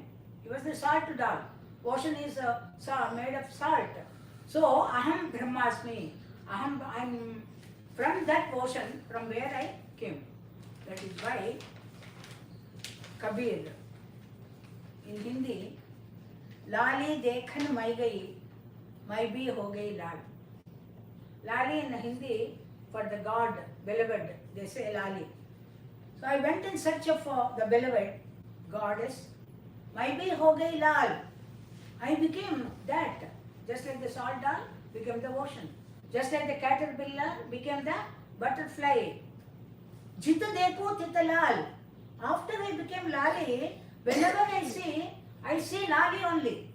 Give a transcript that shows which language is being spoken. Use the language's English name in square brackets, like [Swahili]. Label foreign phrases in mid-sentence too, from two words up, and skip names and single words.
[English] He was the salt doll. Ocean is made of salt. So, [Sanskrit] अहं ब्रह्मास्मि. [English] I am from that ocean from where I came. That is why Kabir in Hindi, [Hindi] लाली देखन मैं गई, मैं भी हो गई लाल. [English] Lali in Hindi, for the God, beloved, they say Lali. So I went in search of the beloved goddess. [Hindi] मैं भी हो गई लाल. [English] I became that. Just like the salt doll became the ocean. Just like the caterpillar became the butterfly. [Hindi] जित देखो तित लाल. [English] After I became Lali, whenever I see Lali only.